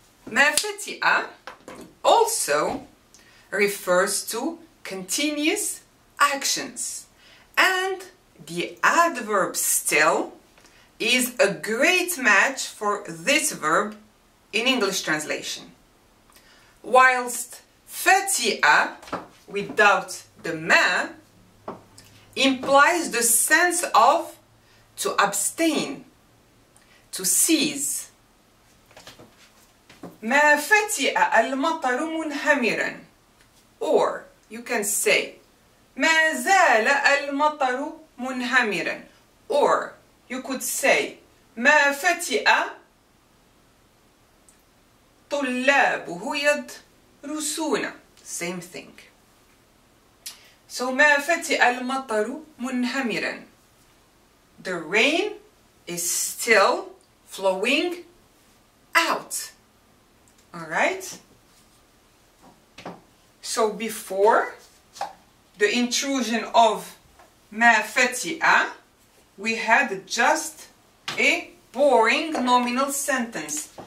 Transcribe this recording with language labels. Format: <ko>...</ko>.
<en>ما فتئ also refers to continuous actions, and the adverb still is a great match for this verb in English translation. Whilst fati'a without the ma implies the sense of to abstain, to cease.</en> <ar>ما فتئ المطر منهمرا,</ar> <en>or you can say</en> <ar>ما زال المطر منهمرا,</ar> <en>or you could say</en> <ar>ما فتئ طلابه يدرسون.</ar> <en>Same thing.</en> <ar>So ما فتئ المطر منهمرا.</ar> <en>The rain is still flowing out. Alright? So before the intrusion of ما فتئ, we had just a boring nominal sentence.</en>